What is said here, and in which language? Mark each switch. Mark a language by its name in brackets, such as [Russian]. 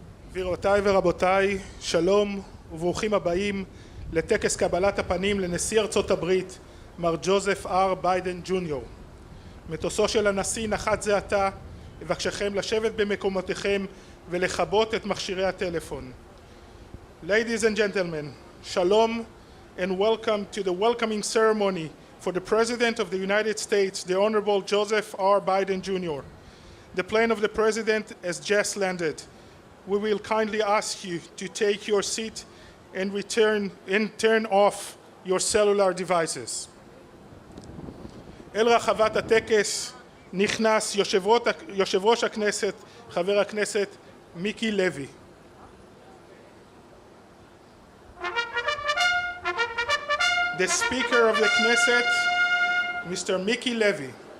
[Hebrew] גבירותיי ורבותיי, שלום וברוכים הבאים לטקס קבלת הפנים לנשיא ארצות הברית, מר ג'וזף R. ביידן ג'וניור. מטוסו של הנשיא נחת זה עתה, אבקשכם לשבת במקומותיכם ולכבות את מכשירי הטלפון. [English] Ladies and gentlemen, shalom and welcome to the welcoming ceremony for the President of the United States, the Honorable Joseph R. Biden Jr. The plane of the President has just landed. We will kindly ask you to take your seat and turn off your cellular devices. [Hebrew] אל רחבת הטקס נכנס יושב ראש הכנסת, חבר הכנסת מיקי לוי. [English] The Speaker of the Knesset, Mr. Mickey Levy.